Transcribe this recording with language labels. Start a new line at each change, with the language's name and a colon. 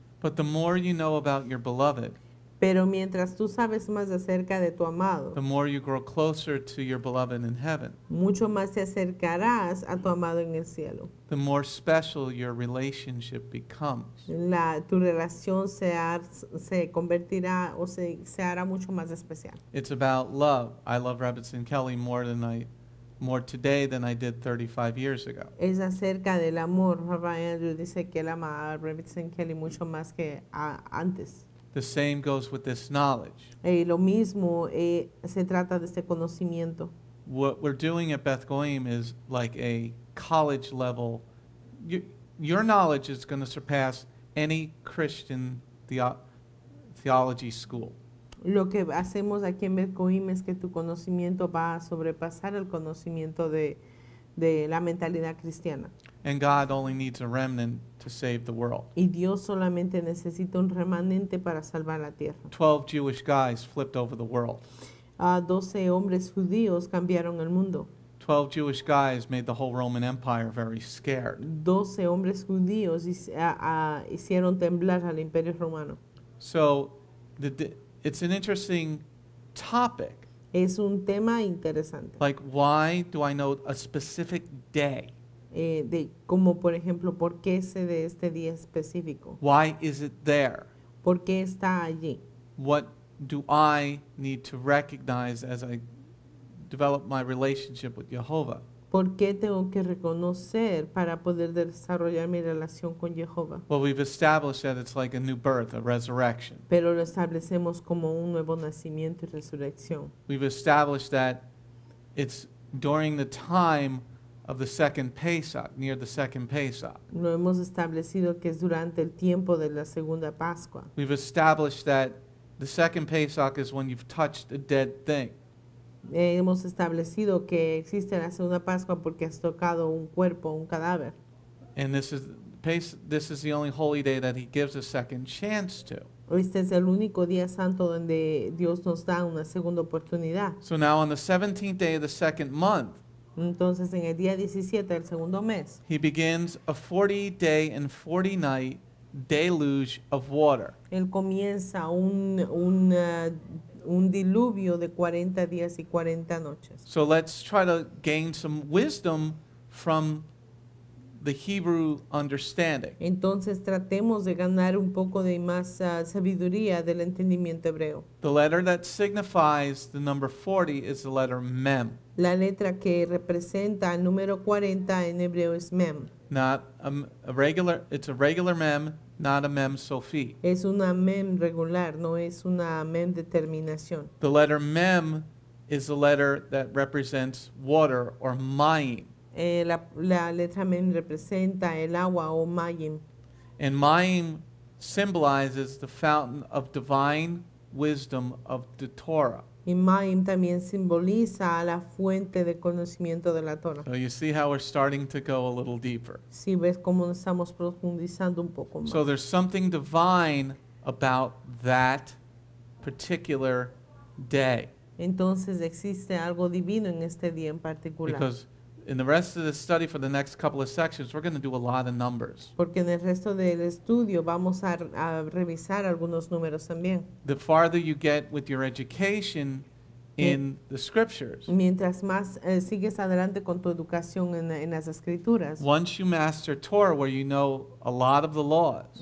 English: But the more you know about your beloved,
Spanish: Pero mientras tú sabes más acerca de tu amado,
English: the more you grow closer to your beloved in heaven,
Spanish: mucho más te acercarás a tu amado en el cielo.
English: the more special your relationship becomes.
Spanish: Tu relación se convertirá o se hará mucho más especial.
English: It's about love. I love Rebbetzin Kelly more today than I did 35 years ago.
Spanish: Es acerca del amor. Rabbi Andrew dice que él ama a Rebbetzin Kelly mucho más que antes.
English: The same goes with this knowledge.
Spanish: Lo mismo se trata de este conocimiento.
English: What we're doing at Beth Goyim is like a college level. Your knowledge is going to surpass any Christian theology school.
Spanish: Lo que hacemos aquí en Beth Goyim es que tu conocimiento va a sobrepasar el conocimiento de la mentalidad cristiana.
English: And God only needs a remnant to save the world.
Spanish: Y Dios solamente necesita un remanente para salvar la tierra.
English: 12 Jewish guys flipped over the world.
Spanish: 12 hombres judíos cambiaron el mundo.
English: 12 Jewish guys made the whole Roman Empire very scared.
Spanish: 12 hombres judíos hicieron temblar al Imperio Romano.
English: So it's an interesting topic.
Spanish: Es un tema interesante.
English: Like, why do I know a specific day?
Spanish: Como por ejemplo, ¿por qué sé de este día específico?
English: Why is it there?
Spanish: ¿Por qué está allí?
English: What do I need to recognize as I develop my relationship with Jehovah?
Spanish: ¿Por qué tengo que reconocer para poder desarrollar mi relación con Jehová?
English: Well, we've established that it's like a new birth, a resurrection.
Spanish: Pero lo establecemos como un nuevo nacimiento y resurrección.
English: We've established that it's during the time of the second Pesach, near the second Pesach.
Spanish: Lo hemos establecido que es durante el tiempo de la segunda Pascua.
English: We've established that the second Pesach is when you've touched a dead thing.
Spanish: Hemos establecido que existe la segunda Pascua porque has tocado un cuerpo, un cadáver.
English: And this is the only holy day that he gives a second chance to.
Spanish: Este es el único día santo donde Dios nos da una segunda oportunidad.
English: So now on the 17th day of the second month,
Spanish: Entonces, en el día 17 del segundo mes,
English: he begins a 40-day and 40-night deluge of water.
Spanish: Él comienza un diluvio de 40 días y 40 noches.
English: So let's try to gain some wisdom from the Hebrew understanding.
Spanish: Entonces, tratemos de ganar un poco de más sabiduría del entendimiento hebreo.
English: The letter that signifies the number 40 is the letter mem,
Spanish: La letra que representa el número 40 en hebreo es mem.
English: not it's a regular mem, not a mem Sophi.
Spanish: Es una mem regular, no es una mem de terminación.
English: The letter mem is the letter that represents water or mayim.
Spanish: La letra mem representa el agua o mayim.
English: And mayim symbolizes the fountain of divine wisdom of the Torah.
Spanish: Y mayim también simboliza a la fuente de conocimiento de la Torah.
English: So you see how we're starting to go a little deeper.
Spanish: Si ves cómo estamos profundizando un poco más.
English: So there's something divine about that particular day.
Spanish: Entonces existe algo divino en este día en particular.
English: Because in the rest of the study for the next couple of sections, we're going to do a lot of numbers.
Spanish: Porque en el resto del estudio vamos a revisar algunos números también.
English: The farther you get with your education in the scriptures,
Spanish: Mientras más sigues adelante con tu educación en las escrituras,
English: once you master Torah, where you know a lot of the laws,